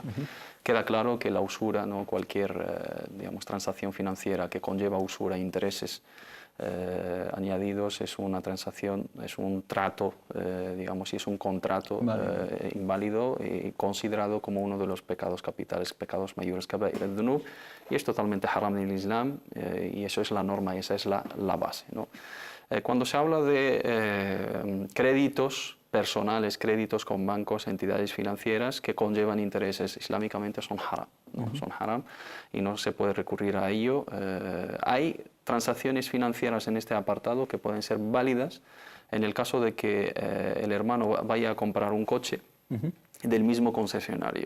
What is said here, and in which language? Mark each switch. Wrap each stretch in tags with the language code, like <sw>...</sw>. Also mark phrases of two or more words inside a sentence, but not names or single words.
<es>Queda claro que la usura, no cualquier digamos, transacción financiera que conlleva usura e intereses añadidos es una transacción, es un trato, digamos, y es un contrato inválido y considerado como uno de los pecados capitales, pecados mayores,</es> <ar>كبائر الذنوب,</ar> <es>y es totalmente haram en el Islam, y eso es la norma y esa es la base, ¿no? Cuando se habla de créditos personales, créditos con bancos, entidades financieras que conllevan intereses islámicamente son haram, ¿no? Son haram y no se puede recurrir a ello. Hay transacciones financieras en este apartado que pueden ser válidas en el caso de que el hermano vaya a comprar un coche del mismo concesionario.</es>